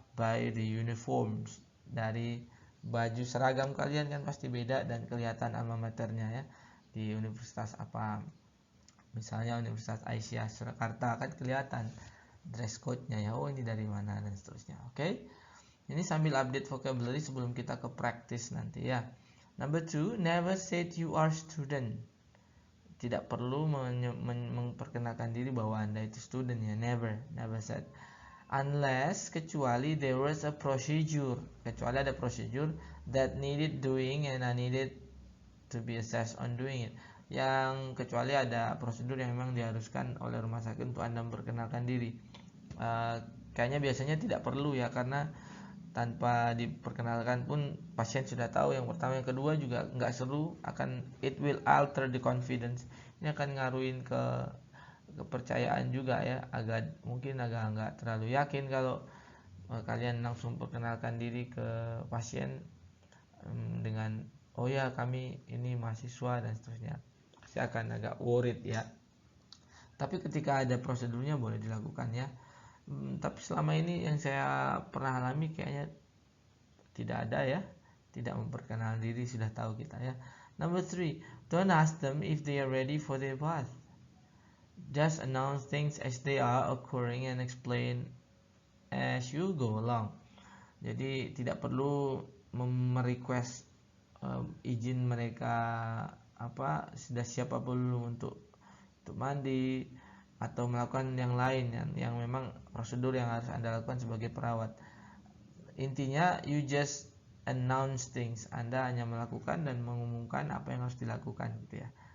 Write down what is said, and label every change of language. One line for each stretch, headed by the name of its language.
English: By the uniforms,
Indonesian: dari baju seragam kalian kan pasti beda dan kelihatan alma maternya ya. Di universitas apa, misalnya Universitas Aisyah Surakarta kan kelihatan dress code-nya ya, oh ini dari mana dan seterusnya. Oke. Ini sambil update vocabulary sebelum kita ke practice nanti ya.
English: Number 2, never said you are student.
Indonesian: Tidak perlu memperkenalkan diri bahwa Anda itu student ya,
English: never said. Unless,
Indonesian: kecuali
English: there was a procedure,
Indonesian: kecuali ada
English: procedure that needed doing and I needed to be assessed on doing it.
Indonesian: Yang kecuali ada prosedur yang memang diharuskan oleh rumah sakit untuk Anda memperkenalkan diri. Kayaknya biasanya tidak perlu ya, karena tanpa diperkenalkan pun pasien sudah tahu. Yang pertama, yang kedua juga nggak seru,
English: it will alter the confidence.
Indonesian: Ini akan ngaruhin ke kepercayaan juga ya, mungkin agak nggak terlalu yakin kalau kalian langsung perkenalkan diri ke pasien dengan oh ya kami ini mahasiswa dan seterusnya. Saya akan agak worried ya. Tapi ketika ada prosedurnya boleh dilakukan ya. Tapi selama ini yang saya pernah alami kayaknya tidak ada ya, tidak memperkenalkan diri, sudah tahu kita ya.
English: Number 3, don't ask them if they are ready for their bath. Just announce things as they are occurring and explain as you go along.
Indonesian: Jadi tidak perlu merequest izin mereka sudah siap apa belum untuk mandi atau melakukan yang lain yang memang prosedur yang harus Anda lakukan sebagai perawat.
English: Intinya you just announce things.
Indonesian: Anda hanya melakukan dan mengumumkan apa yang harus dilakukan gitu ya.